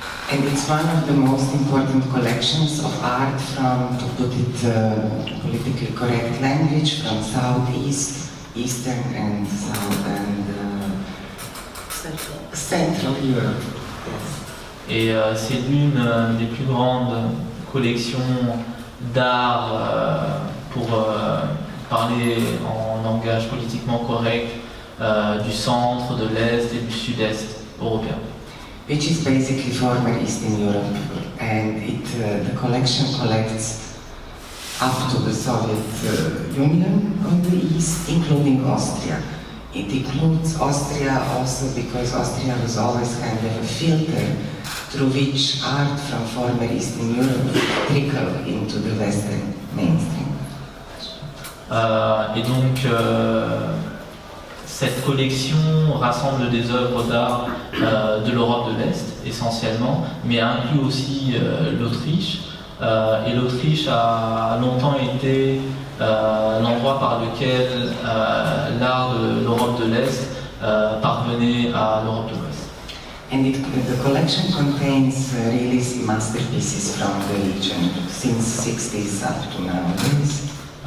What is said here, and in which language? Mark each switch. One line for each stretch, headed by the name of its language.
English: And it's one of the most important collections of art from, to put it politically correct language, from Southeast, Eastern and South and Central Europe. Yes.
French: Et c'est l'une des plus grandes collections d'art, pour parler en langage politiquement correct, du centre, de l'Est et du Sud-Est européen.
English: Which is basically former Eastern Europe, and the collection collects up to the Soviet Union on the east, including Austria. It includes Austria also because Austria was always kind of a filter through which art from former Eastern Europe trickled into the Western mainstream.
French: Et donc, cette collection rassemble des œuvres d'art de l'Europe de l'Est essentiellement, mais inclut aussi l'Autriche. Et l'Autriche a longtemps été l'endroit par lequel l'art de l'Europe de l'Est parvenait à l'Europe de l'Ouest.
English: And the collection contains really masterpieces from the region since 60s up to nowadays.